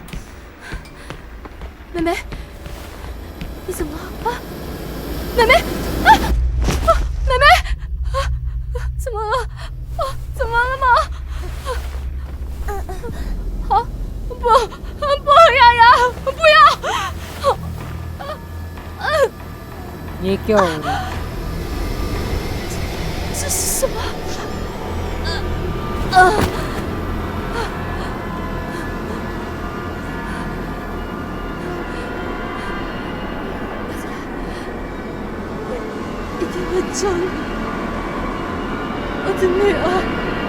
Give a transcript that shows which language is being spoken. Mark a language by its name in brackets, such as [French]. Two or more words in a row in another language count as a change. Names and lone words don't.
[Chinese] 妹妹，你怎么了啊？妹妹啊！妹妹啊！怎么了？啊？怎么了吗？好，不，雅雅，不要！ [Hindi] ये क्या हो रहा है? [Chinese] 这是什么？一定会找你，我的女儿。